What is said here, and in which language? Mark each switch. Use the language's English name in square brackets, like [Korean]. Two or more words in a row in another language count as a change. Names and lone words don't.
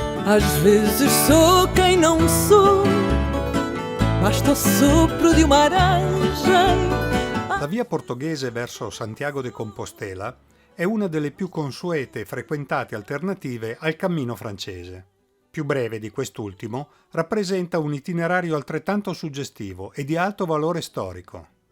[Portuguese] Às vezes sou quem não sou, basta o sopro [Italian] di una [Portuguese] aranha. [Italian] La via portoghese verso Santiago de Compostela è una delle più consuete e frequentate alternative al cammino francese. Più breve di quest'ultimo, rappresenta un itinerario altrettanto suggestivo e di alto valore storico.